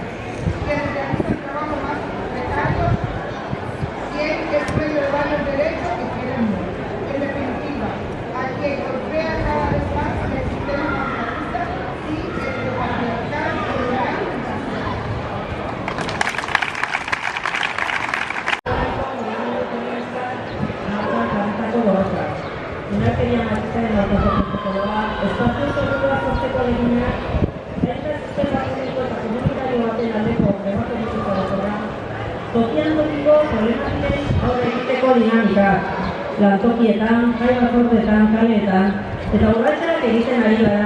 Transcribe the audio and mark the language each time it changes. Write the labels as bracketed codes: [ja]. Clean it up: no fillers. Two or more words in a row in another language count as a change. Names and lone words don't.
[es] Quienes realizan trabajo más precario, quien es dueño de varios derechos y quienes no. En definitiva, a quien golpea cada vez más el sistema capitalista y heteropatriarcal colonial y racial. [eu] Indarkeria matxistaren aurkako protokoloa, espazio segurua sortzeko aleginak, zaintza sistema publiko eta komunitario baten aldeko emakumeeko orokorra, tokian tokiko problematikoei aurre egiteko dinamikak, lantokietan, jai batzordeetan, kaleetan, eta urratsak egiten ari gara.